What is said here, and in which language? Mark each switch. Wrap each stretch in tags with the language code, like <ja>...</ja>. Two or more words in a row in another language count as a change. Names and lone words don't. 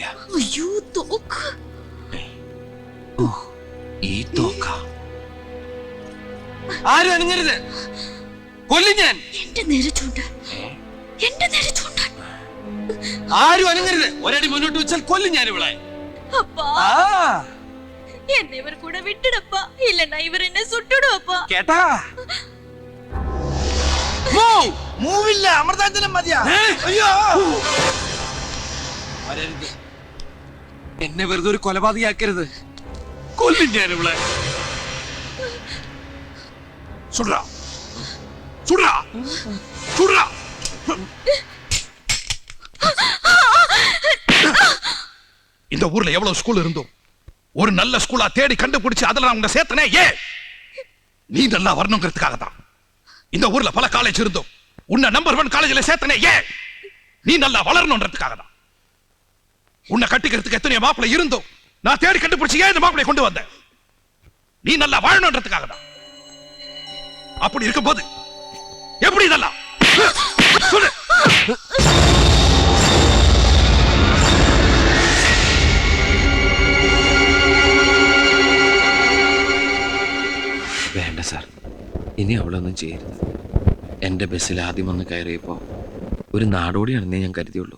<ml>അയ്യോ തോക്ക്. ഈ തോക്ക ആരും അനങ്ങരുത്, കൊല്ലും ഞാൻ. എന്റെ നേരെ ചൂണ്ടാൻ, എന്റെ നേരെ ചൂണ്ടാൻ. ആരും അനങ്ങരുത്, ഒരടി മുന്നോട്ട് വെച്ചാൽ കൊല്ലും ഞാൻ ഇവളെ.</ml> <ta>அப்பா என்ன இவர் கூட விட்டுடப்பா, இல்லன்னா இவர் என்ன சுட்டுடுவப்பா.</ta> <ml>കേട്ടാ? മൂവില്ല, അമൃതാഞ്ജനം മതിയാ. അയ്യോ, വരരുത്, എന്നെ വെറുതെ ഒരു കൊലപാതകയാക്കരുത്, കൊല്ലും ഞാൻ ഇവളെ.</ml> <ta>சுடுறா சுடுறா சுடுறா. இந்த ஊர்ல எவ்வளவு ஸ்கூல் இருந்தோம், ஒரு நல்ல ஸ்கூலா தேடி கண்டுபிடிச்சு அதுல நான் உங்க சேர்த்தனே. ஏன்? நீ நல்லா வரணுங்கிறதுக்காக தான். இந்த ஊர்ல பல காலேஜ் இருந்தோம், உன்னை நம்பர் 1 காலேஜ்ல சேர்த்தனே. ஏன்? நீ நல்லா வளரணும்ன்றதுக்காக தான். உன்னை கட்டிக்கிறதுக்கு எத்தனை மாப்பிள்ளை இருந்தோம், நான் தேடி கண்டுபிடிச்சு ஏன் இந்த மாப்பிள்ளை கொண்டு வந்தேன்? நீ நல்லா வாழணும்ன்றதுக்காக தான். அப்படி இருக்கும்போது எப்படி இதெல்லாம் சொல்லு.</ta> <ml>വേണ്ട സാർ, ഇനി അവളൊന്നും ചെയ്യരുത്. എൻ്റെ ബസ്സിൽ ആദ്യം വന്ന് കയറിയപ്പോൾ ഒരു നാടോടിയാണെന്നേ ഞാൻ കരുതിയുള്ളൂ.</ml>